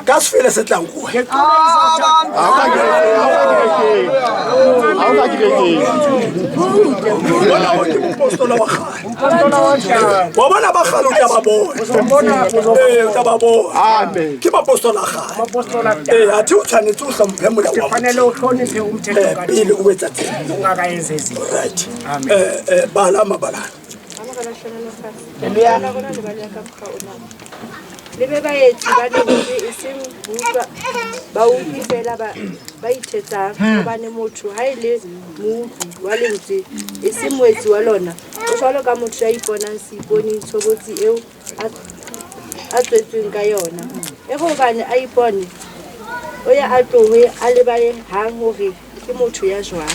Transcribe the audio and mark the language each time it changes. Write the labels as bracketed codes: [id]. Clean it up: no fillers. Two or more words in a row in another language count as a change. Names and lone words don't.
[st] ka se fele se tlang kuwe bona o ke mopostola wa gale wa bona ba gale o tla ba bona o tla ba bona ke mapostola a gale a thi o tshwanetse o hlomphe molao wa [zu] Kufanele uhloniphe umthetho kaThixo [st] pele o etsa tsela [zu] ungakayenzi izinto. [st] right bala mabalana le be baetsi ba lentswe e seng butlwa ba utlwi fela ba ithetsang gobane motho ga e le moutli wa lentswe e se moetsi wa lona o jalo ka motho ya iponang seiponeng tshobotsi eo a tswetsweng ka yona e gobane a ipone o ya a tloge a lebale hang gore ke motho ya jwang.